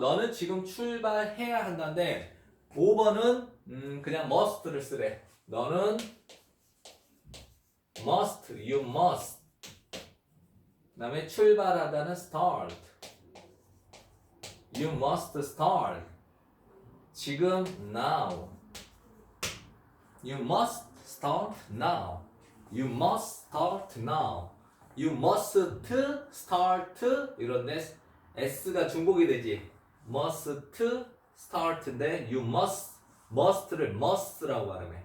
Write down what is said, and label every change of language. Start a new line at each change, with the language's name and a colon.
Korean: 너는 지금 출발해야 한다는데 5번은 그냥 must를 쓰래. 너는
English: must, you must.
Korean: 그 다음에 출발하다는 start.
English: You must start.
Korean: 지금
English: now. You must start now. You must start now. You must start
Korean: 이런데 S가 중복이 되지.
English: must start
Korean: 인데
English: you must
Korean: 를 must라고 발음해.